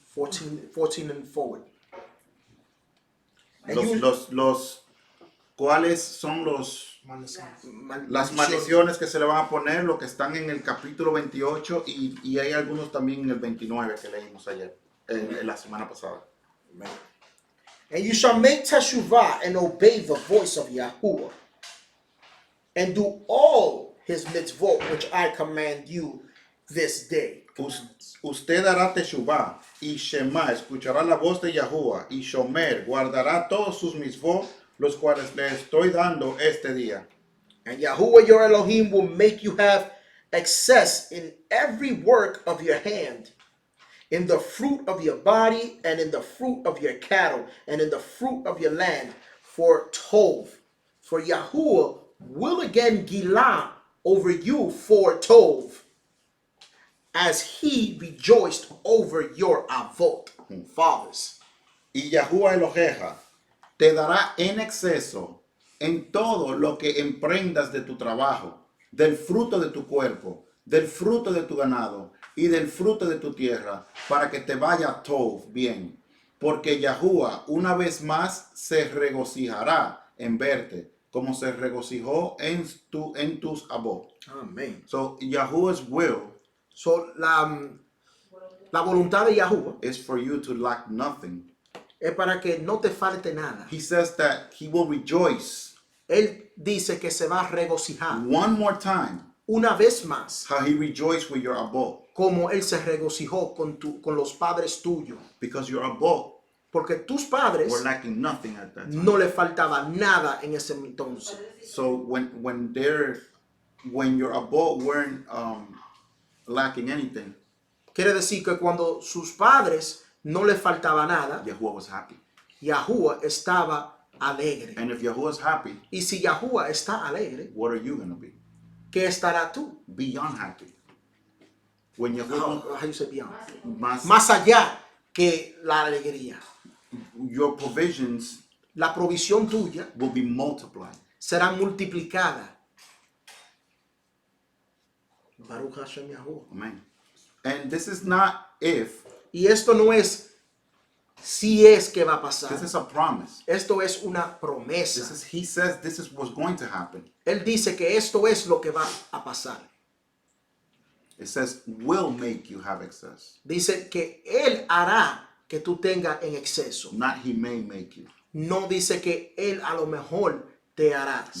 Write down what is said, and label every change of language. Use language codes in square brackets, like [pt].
[en] 14 and forward. And you- [es] ¿Cuáles son las maldiciones que se le van a poner? Lo que están en el capítulo 28 y hay algunos también en el 29 que leímos ayer, la semana pasada. [en] And you shall make teshuvah and obey the voice of Yahuwah, and do all his mitzvot which I command you this day. [es] Usted hará teshuvah y shema, escuchará la voz de Yahuwah, y shomer, guardará todos sus mitzvot, los cuales le estoy dando este día. [en] And Yahuwah your Elohim will make you have excess in every work of your hand, in the fruit of your body, and in the fruit of your cattle, and in the fruit of your land, for tov. For Yahuwah will again gilah over you for tov, as he rejoiced over your avot, fathers. [es] Y Yahuwah Eloheja te dará en exceso en todo lo que emprendas de tu trabajo, del fruto de tu cuerpo, del fruto de tu ganado y del fruto de tu tierra, para que te vaya tov bien. Porque Yahuwah una vez más se regocijará en verte, como se regocijó en tus abot. [en] Amen. So Yahuwah's will [es] So, la voluntad de Yahuwah [en] is for you to lack nothing. [es] es para que no te falte nada. [en] He says that he will rejoice [es] Él dice que se va a regocijar [en] one more time [es] una vez más, [en] how he rejoiced with your abot, [es] como él se regocijó con los padres tuyos. [en] because your abot [es] Porque tus padres [en] were lacking nothing at that time. [es] no le faltaba nada en ese entonces. [en] So when your abot weren't lacking anything, [es] Quiere decir que cuando sus padres no le faltaba nada, [en] Yahuwah was happy. [es] Yahuwah estaba alegre. [en] And if Yahuwah is happy, [es] Y si Yahuwah está alegre, [en] what are you going to be? [es] ¿qué estará tú? [en] Beyond happy. When Yahuwah, How you say beyond? [es] más, Más allá que la alegría. [en] your provisions [es] La provisión tuya [en] will be multiplied. [es] será multiplicada. [he] Baruch Hashem Yahuwah. [en] Amen. And this is not if, [es] Y esto no es si es que va a pasar. [en] this is a promise. [es] Esto es una promesa. [en] He says this is what's going to happen. [es] Él dice que esto es lo que va a pasar. [en] It says will make you have excess. [es] Dice que Él hará que tú tengas en exceso. [en] Not he may make you. [es] No dice que Él a lo mejor te harás.